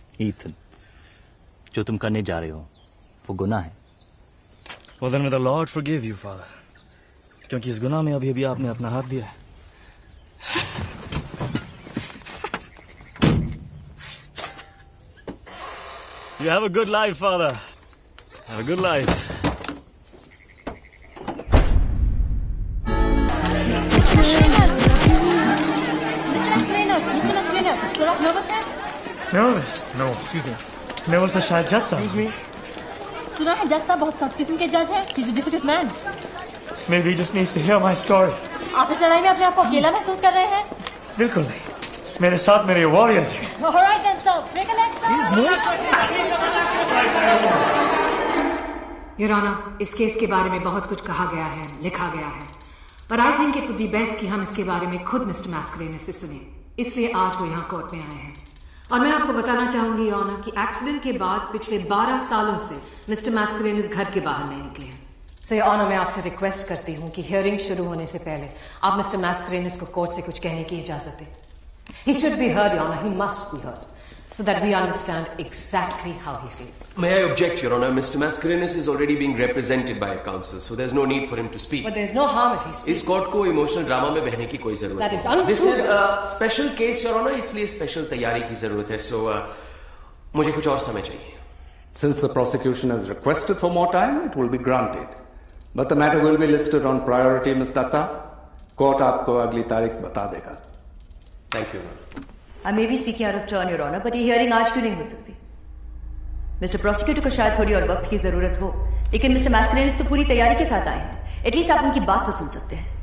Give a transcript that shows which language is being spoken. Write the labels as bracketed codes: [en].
[hi] Ethan, जो तुम करने जा रहे हो वो गुनाह है. [en] Well then may the Lord forgive you, Father. [hi] क्योंकि इस गुनाह में अभी अभी आपने अपना हाथ दिया है. [en] You have a good life, Father. Have a good life. Mr. [hi] Mascarenhas, sir, आप nervous हैं? [en] Nervous? No, excuse me. [hi] Nervous था शायद जज साहब. सुना है जज साहब बहुत सख्त किस्म के जज हैं. [en] He's a difficult man. Maybe he just needs to hear my story. [hi] आप इस लड़ाई में अपने आप को अकेला महसूस कर रहे हैं? बिल्कुल नहीं. मेरे साथ मेरे वॉरियर्स हैं. [en] All right then, sir. Break a leg, [hi] your honour, इस केस के बारे में बहुत कुछ कहा गया है, लिखा गया है, पर [en] I think it would be best [hi] कि हम इसके बारे में खुद मिस्टर मैस्करेनस से सुने. इसलिए आज वो यहाँ कोर्ट में आए हैं. और मैं आपको बताना चाहूंगी ऑनर कि एक्सीडेंट के बाद पिछले 12 सालों से मिस्टर मैस्करेनस घर के बाहर नहीं निकले हैं. सो योर ऑनर, मैं आपसे रिक्वेस्ट करती हूँ कि हियरिंग शुरू होने से पहले आप मिस्टर मैस्करेनस को कोर्ट से कुछ कहने की इजाजत दें. [en] He should be heard, Your Honor. He must be heard, so that we understand exactly how he feels. May I object, Your Honor? Mr. Mascarenhas is already being represented by a counsel, so there's no need for him to speak. But there's no harm if he speaks. [hi] इस court को emotional drama में बहने की कोई जरूरत नहीं. [en] That is untrue. This is a special case, Your Honor. [hi] इसलिए special तैयारी की जरूरत है. So मुझे कुछ और समय चाहिए. [en] Since the prosecution has requested for more time, it will be granted. But the matter will be listed on priority, Ms. Datta. [hi] Court आपको अगली तारीख बता देगा. [en] Thank you, Your Honor. I may be speaking out of turn, Your Honor, but [hi] ये hearing आज क्यों नहीं हो सकती? मिस्टर प्रोसिक्यूटर को शायद थोड़ी और वक्त की जरूरत हो, लेकिन मिस्टर मैस्करेनस तो पूरी तैयारी के साथ आए हैं. एटलीस्ट आप उनकी बात तो सुन सकते हैं.